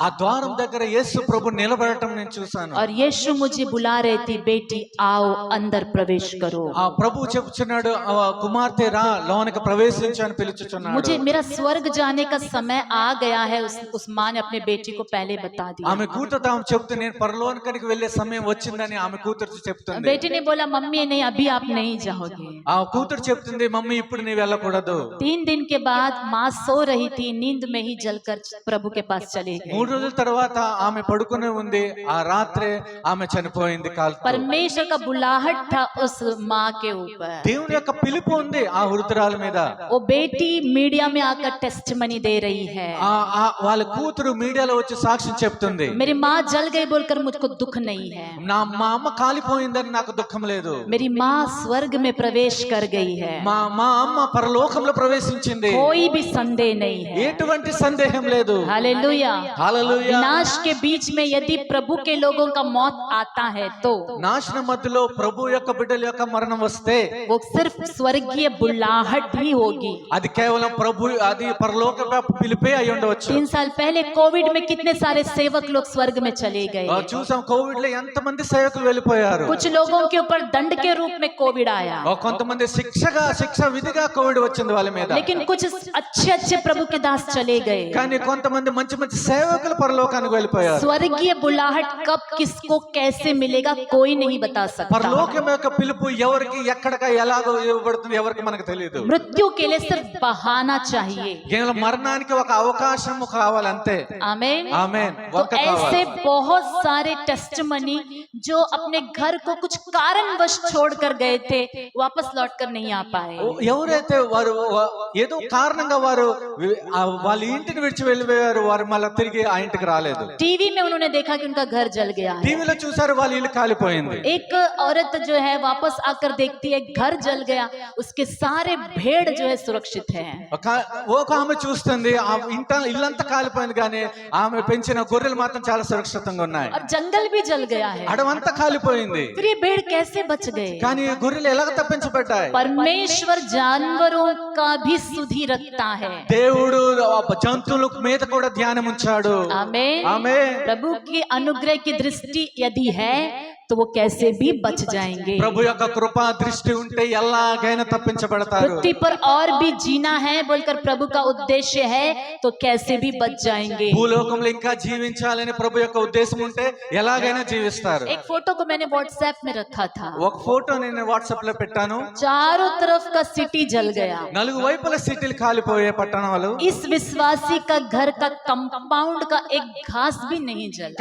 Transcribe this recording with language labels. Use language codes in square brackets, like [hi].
[te] ఆ ద్వారం దగ్గర యేసు ప్రభు నిలబడటం నేను చూశాను. [hi] और यीशु मुझे बुला रहे थे, बेटी आओ अंदर प्रवेश करो। [te] ఆ ప్రభు చెప్తున్నాడు, కుమార్తె రా లోనికి ప్రవేశించు అని పిలుచుచున్నాడు. [hi] मुझे मेरा स्वर्ग जाने का समय आ गया है, उस माँ ने अपने बेटी को पहले बता दिया। [te] ఆమె కూతురు ఆమె చెప్తూ, నేను పరలోకానికి వెళ్ళే సమయం వచ్చిందని ఆమె కూతురు చెప్తుంది. [hi] बेटी ने बोला मम्मी नहीं, अभी आप नहीं जाओगे। [te] ఆ కూతురు చెప్తుంది, మమ్మీ ఇప్పుడు నీ వెళ్ళకూడదు. [hi] 3 दिन के बाद माँ सो रही थी, नींद में ही जलकर प्रभु के पास चली गई। [te] 3 రోజుల తర్వాత ఆమె పడుకునే ఉంది. ఆ రాత్రే ఆమె చనిపోయింది కాల్తో. [hi] परमेश्वर का बुलाहट था उस माँ के ऊपर। [te] దేవుని యొక్క పిలుపు ఉంది ఆ వృద్ధురాల మీద. [hi] वो बेटी मीडिया में आकर टेस्टिमनी दे रही है, [te] వాళ్ళ కూతురు మీడియాలో వచ్చి సాక్ష్యం చెప్తుంది, [hi] मेरी माँ जल गई बोलकर मुझको दुख नहीं है, [te] మా అమ్మ కాలిపోయిందని నాకు దుఃఖం లేదు. [hi] मेरी माँ स्वर्ग में प्रवेश कर गई है, [te] మా అమ్మ పరలోకంలో ప్రవేశించింది. [hi] कोई भी संदेह नहीं है। [te] ఎటువంటి సందేహం లేదు. [hi] हालेलुया। [te] హల్లెలూయా. [hi] विनाश के बीच में यदि प्रभु के लोगों का मौत आता है तो [te] నాశనం మధ్యలో ప్రభు యొక్క బిడ్డల యొక్క మరణం వస్తే [hi] वो सिर्फ स्वर्गीय बुलाहट ही होगी। [te] అది కేవలం ప్రభు, అది పరలోక పిలిపే అయి ఉండవచ్చు. [hi] 3 साल पहले कोविड में कितने सारे सेवक लोग स्वर्ग में चले गए। [te] చూసాం కోవిడ్ లో ఎంత మంది సేవకులు వెళ్ళిపోయారు. [hi] कुछ लोगों के ऊपर दंड के रूप में कोविड आया, [te] కొంతమంది శిక్ష విధిగా కోవిడ్ వచ్చింది వాళ్ళ మీద. [hi] लेकिन कुछ अच्छे अच्छे प्रभु के दास चले गए। [te] కానీ కొంతమంది మంచి మంచి సేవకులు పరలోకానికి వెళ్ళిపోయారు. [hi] स्वर्गीय बुलाहट कब किसको कैसे मिलेगा कोई नहीं बता सकता। [te] పరలోకం యొక్క పిలుపు ఎవరికి ఎక్కడిక ఎలాగో ఇవ్వబడుతుంది ఎవరికి మనకు తెలియదు. [hi] मृत्यु के लिए सिर्फ बहाना चाहिए, [te] కేవలం మరణానికి ఒక అవకాశం కావాలంతే. [hi] आमीन। [te] ఆమేన్. [hi] तो ऐसे बहुत सारे टेस्टिमनी जो अपने घर को कुछ कारणवश छोड़कर गए थे, वापस लौटकर नहीं आ पाए। [te] ఎవరైతే వారు ఏదో కారణంగా వారు వాళ్ళ ఇంటిని విడిచి వెళ్ళిపోయారు, వారు మళ్ళీ తిరిగి ఆ ఇంటికి రాలేదు. [hi] टीवी में उन्होंने देखा कि उनका घर जल गया है। [te] టీవీలో చూసారు వాళ్ళ ఇల్లు కాలిపోయింది. [hi] एक औरत जो है वापस आकर देखती है घर जल गया, उसके सारे भेड़ जो है सुरक्षित है। [te] ఒక ఆమె చూస్తుంది ఆ ఇల్లంతా కాలిపోయింది, కానీ ఆమె పెంచిన గొర్రెలు మాత్రం చాలా సురక్షితంగా ఉన్నాయి. [hi] और जंगल भी जल गया है, [te] అడవంతా కాలిపోయింది, [hi] फिर ये भेड़ कैसे बच गए? [te] కానీ గొర్రెలు ఎలాగ తప్పించబడ్డాయి? [hi] परमेश्वर जानवरों का भी सुधि रखता है। [te] దేవుడు జంతువుల మీద కూడా ధ్యానం ఉంచాడు. [hi] आमीन। [te] ఆమేన్. [hi] प्रभु की अनुग्रह की दृष्टि यदि है तो वो कैसे भी बच जाएंगे। [te] ప్రభు యొక్క కృపా దృష్టి ఉంటే ఎలాగైనా తప్పించబడతారు। [hi] पृथ्वी पर और भी जीना है बोलकर प्रभु का उद्देश्य है तो कैसे भी बच जाएंगे। [te] భూలోకంలో ఇంకా జీవించాలని ప్రభు యొక్క ఉద్దేశం ఉంటే ఎలాగైనా జీవిస్తారు। [hi] एक फोटो को मैंने व्हाट्सएप में रखा था, [te] ఒక ఫోటో నేను వాట్సాప్ లో పెట్టాను। [hi] चारों तरफ का सिटी जल गया, [te] నలుగు వైపుల సిటీలు కాలిపోయే పట్టణాలు। [hi] इस विश्वासी का घर का कंपाउंड का एक घास भी नहीं जला,